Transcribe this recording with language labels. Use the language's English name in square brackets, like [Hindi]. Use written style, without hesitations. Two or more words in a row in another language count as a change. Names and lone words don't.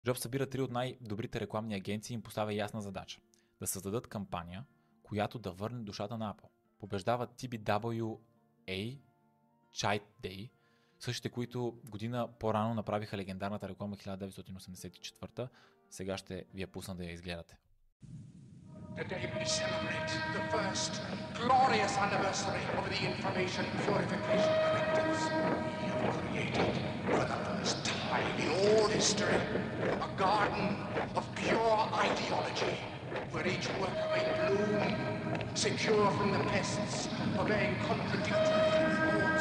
[Bulgarian] Джобс събира три от най-добрите рекламни агенции и им поставя ясна задача – да създадат кампания, която да върне душата на Apple. Побеждава TBWA, Child Day, същите, които година по-рано направиха легендарната реклама 1984, сега ще ви я пусна да я изгледате. [English] Today we celebrate the first glorious anniversary of the Information Purification Directives. We have created for the first time in all history a garden of pure ideology where each worker may bloom, secure from the pests, obeying contradictory thoughts.